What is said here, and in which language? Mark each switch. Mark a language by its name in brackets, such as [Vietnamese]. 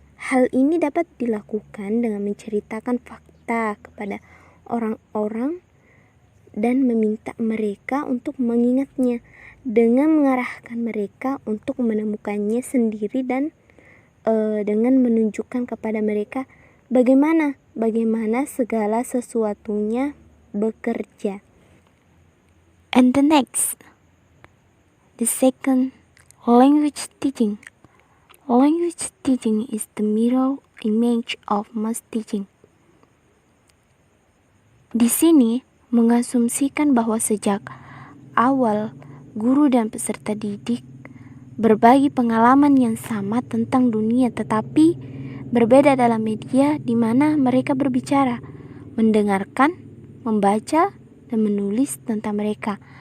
[Indonesian] Hal ini dapat dilakukan dengan menceritakan fakta kepada orang-orang dan meminta mereka untuk mengingatnya, dengan mengarahkan mereka untuk menemukannya sendiri dan dengan menunjukkan kepada mereka bagaimana segala sesuatunya bekerja. [English] And the next, the second, language teaching. Language teaching is the mirror image of mass teaching. [Indonesian] Di sini mengasumsikan bahwa sejak awal guru dan peserta didik berbagi pengalaman yang sama tentang dunia, tetapi berbeda dalam media di mana mereka berbicara, mendengarkan, membaca, dan menulis tentang mereka.